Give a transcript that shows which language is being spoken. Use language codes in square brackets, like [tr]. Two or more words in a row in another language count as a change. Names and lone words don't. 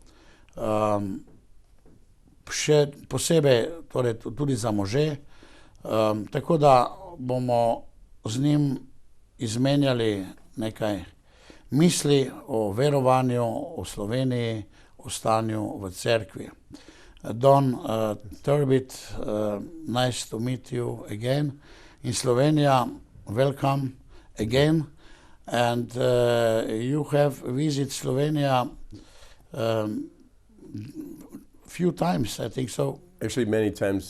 [sl] še posebej torej tudi za može, tako da bomo z njim izmenjali nekaj misli o verovanju, o Sloveniji, o stanju v cerkvi. [en] Don Turbit, nice to meet you again in Slovenia. Welcome again. And you have visited Slovenia few times, I think so. Actually, many times.